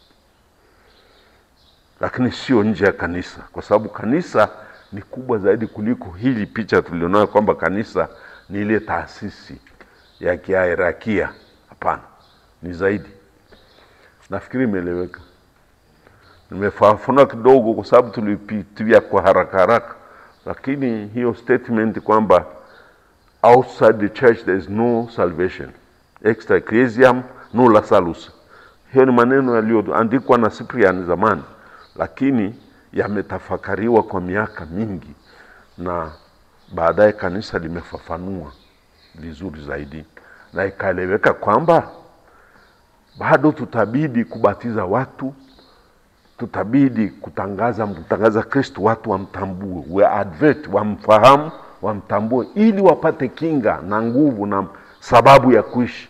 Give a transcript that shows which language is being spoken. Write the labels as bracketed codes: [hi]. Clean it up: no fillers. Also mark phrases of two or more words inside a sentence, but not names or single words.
[sw] Lakini sio nje ya kanisa, kwa sababu kanisa ni kubwa zaidi kuliko hili picha tulionayo kwamba kanisa ni ile taasisi ya kihierarkia. Hapana, ni zaidi. Nafikiri imeeleweka. Nimefafanua kidogo kwa sababu tulipitia kwa haraka, lakini hiyo statement kwamba [en] outside the church there is no salvation, [la] extra ecclesiam nulla salus, [sw] hiyo ni maneno yaliyoandikwa na Cyprian zamani, lakini yametafakariwa kwa miaka mingi, na baadaye kanisa limefafanua vizuri zaidi, na ikaeleweka kwamba bado tutabidi kubatiza watu, tutabidi kutangaza Kristo, watu wamtambue, we-advert, wamfahamu, wamtambue, ili wapate kinga na nguvu na sababu ya kuishi.